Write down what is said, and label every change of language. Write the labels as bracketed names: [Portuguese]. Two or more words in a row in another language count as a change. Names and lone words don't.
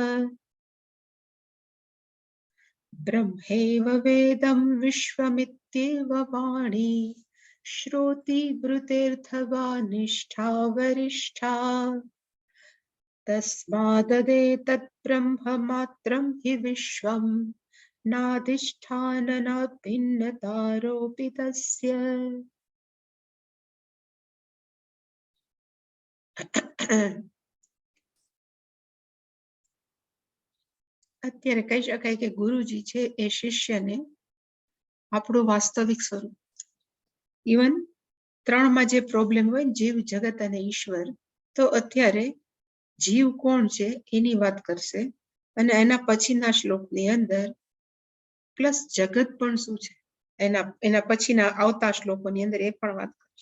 [Sanskrit] ब्रह्मैव वेदं विश्वमित्येव वाणी श्रुतिभृतेऽर्थवा निष्ठा वरिष्ठा तस्मादेतत् ब्रह्ममात्रं हि विश्वं नाधिष्ठाननाभिन्नतारोऽपि तस्य। [Gujarati] અત્યારે કહી શકાય કે ગુરુજી છે એ શિષ્યને આપણું વાસ્તવિક સ્વરૂપ, ઇવન ત્રણમાં જે પ્રોબ્લેમ હોય જીવ, જગત અને ઈશ્વર, તો અત્યારે જીવ કોણ છે એની વાત કરશે અને એના પછીના શ્લોકની અંદર પ્લસ જગત પણ શું છે એના પછીના આવતા શ્લોકોની અંદર એ પણ વાત કરશે.